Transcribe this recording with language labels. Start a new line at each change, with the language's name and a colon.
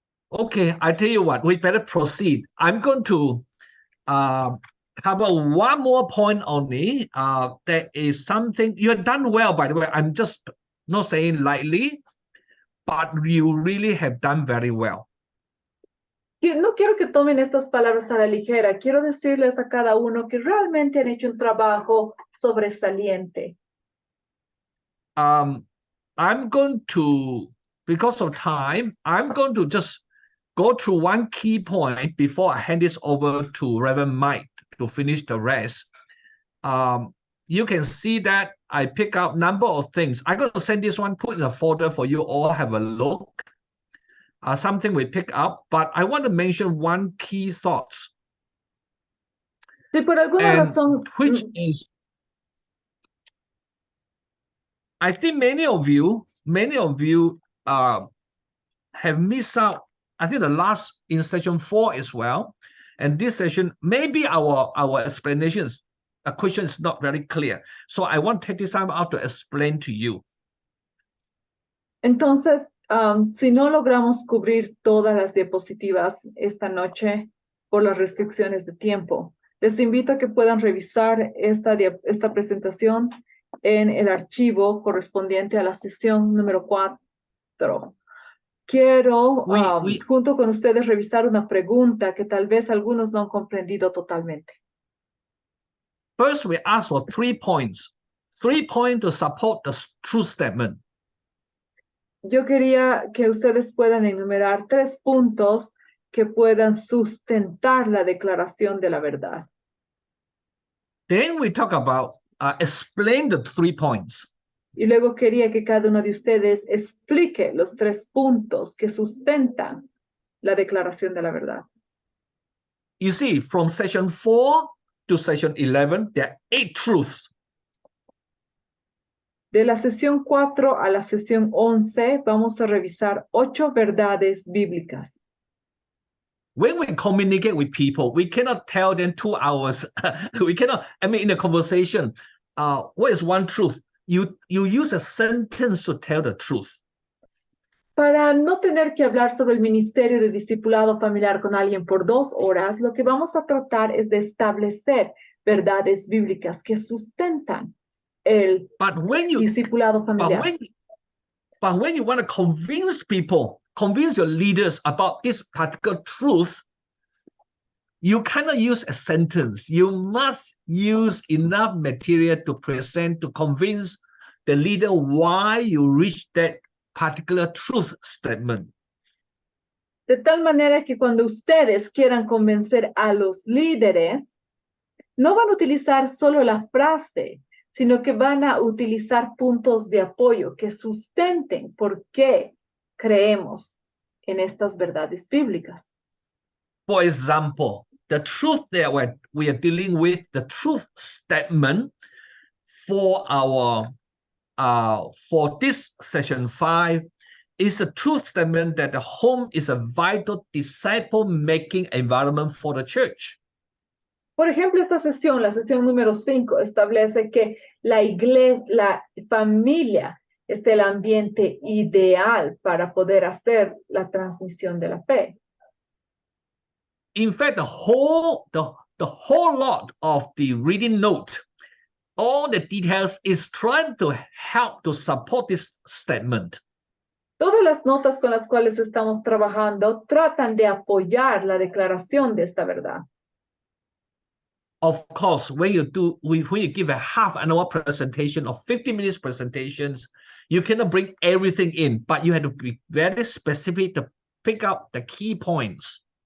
English: Okay, I tell you what, we better proceed. I'm going to cover one more point only. There is something, you have done well, by the way. I'm just not saying lightly, but you really have done very well.
Spanish: No quiero que tomen estas palabras a la ligera. Quiero decirles a cada uno que realmente han hecho un trabajo sobresaliente.
English: I'm going to, because of time, I'm going to just go through one key point before I hand this over to Reverend Mike to finish the rest. You can see that I pick up a number of things. I'm going to send this one, put in a folder for you all, have a look. something we pick up, but I want to mention one key thought.
Spanish: Si por alguna razón,
English: which is, I think many of you have missed out, I think the last in session 4 as well, and this session, maybe our explanations, a question is not very clear. So I want to take this time out to explain to you.
Spanish: entonces, si no logramos cubrir todas las diapositivas esta noche por las restricciones de tiempo, les invito a que puedan revisar esta presentación en el archivo correspondiente a la sesión número 4. Quiero, junto con ustedes, revisar una pregunta que tal vez algunos no han comprendido totalmente.
English: First, we ask for 3 points. 3 points to support the truth statement.
Spanish: Yo quería que ustedes puedan enumerar 3 puntos que puedan sustentar la declaración de la verdad.
English: Then we talk about explain the 3 points.
Spanish: Y luego quería que cada uno de ustedes explique los 3 puntos que sustentan la declaración de la verdad.
English: You see, from session 4 to session 11, there are 8 truths.
Spanish: De la sesión 4 a la sesión 11, vamos a revisar 8 verdades bíblicas.
English: When we communicate with people, we cannot tell them 2 hours. We cannot, I mean, in a conversation, what is one truth? You use a sentence to tell the truth.
Spanish: Para no tener que hablar sobre el ministerio de discipulado familiar con alguien por 2 horas, lo que vamos a tratar es de establecer verdades bíblicas que sustentan el discipulado familiar.
English: But when you want to convince people, convince your leaders about this particular truth, you cannot use a sentence. You must use enough material to present, to convince the leader why you reach that particular truth statement.
Spanish: De tal manera que cuando ustedes quieran convencer a los líderes, no van a utilizar solo la frase, sino que van a utilizar puntos de apoyo que sustenten por qué creemos en estas verdades bíblicas.
English: For example, the truth that we are dealing with, the truth statement for our for this session 5 is a truth statement that the home is a vital disciple-making environment for the church.
Spanish: Por ejemplo, esta sesión, la sesión número 5, establece que la iglesia, la familia es el ambiente ideal para poder hacer la transmisión de la fe.
English: In fact, the whole lot of the reading note, all the details is trying to help to support this statement.
Spanish: Todas las notas con las cuales estamos trabajando tratan de apoyar la declaración de esta verdad.
English: Of course, when you give a half an hour presentation or 50 minutes presentations, you cannot bring everything in, but you have to be very specific to pick up the key points.